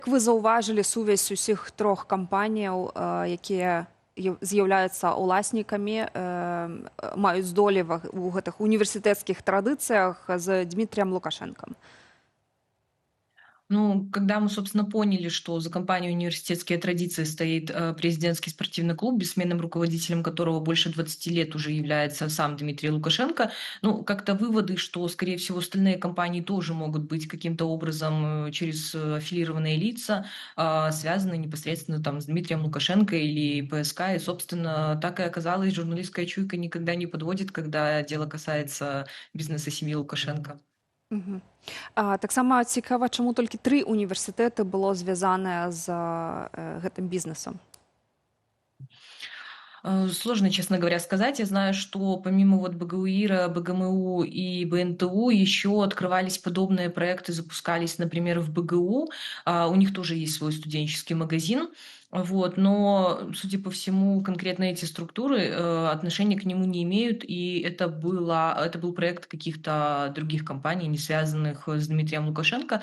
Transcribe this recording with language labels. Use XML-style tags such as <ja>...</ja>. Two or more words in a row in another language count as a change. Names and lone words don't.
<be>Як ви заўважылі сувязь усіх трох кампаніяў, якія з'яўляюцца ўласнікамі, маюць здолі у гэтых універсітэцкіх традыцыях з Дмітрием Лукашенком?</be> <ru>Ну, когда мы, собственно, поняли, что за компанией «Университетские традиции» стоит президентский спортивный клуб, бессменным руководителем которого больше 20 лет уже является сам Дмитрий Лукашенко, ну, как-то выводы, что, скорее всего, остальные компании тоже могут быть каким-то образом через аффилированные лица, связаны непосредственно там с Дмитрием Лукашенко или ПСК. И, собственно, так и оказалось, журналистская чуйка никогда не подводит, когда дело касается бизнеса семьи Лукашенко. Угу.</ru> <be>Таксама цікава, чаму толькі 3 універсітэты было звязанае з гэтым бізнесам?</be> <ru>Сложно, честно говоря, сказать. Я знаю, что помимо вот БГУИРа, БГМУ и БНТУ еще открывались подобные проекты, запускались, например, в БГУ. У них тоже есть свой студенческий магазин. Вот, но, судя по всему, конкретно эти структуры отношения к нему не имеют, и это был проект каких-то других компаний, не связанных с Дмитрием Лукашенко.</ru>